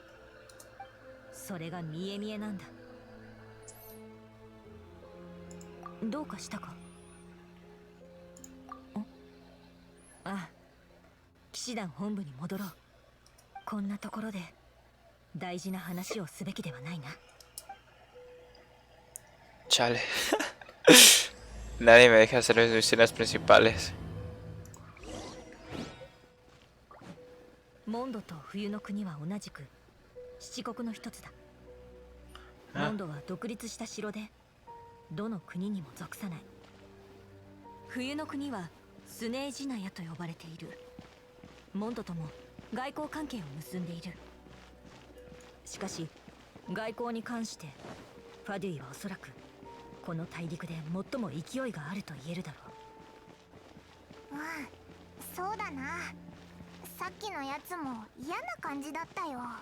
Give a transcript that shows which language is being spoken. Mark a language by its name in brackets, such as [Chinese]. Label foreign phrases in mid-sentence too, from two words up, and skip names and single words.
[Japanese] それが見え見えなんだ。どうかしたか？ああ、騎士団本部に戻ろう。こんなところで大事な話をすべきではないな。 [Spanish] Chale. Nadie me deja hacer las misiones principales. [Japanese] モンドと冬の国は同じく七国の一つだ。モンドは独立した城でどの国にも属さない。冬の国はスネージナヤと呼ばれている。モンドとも外交関係を結んでいる。しかし外交に関してファデュイはおそらくこの大陸で最も勢いがあると言えるだろう。うん、そうだな。さっきのやつも嫌な感じだったよ。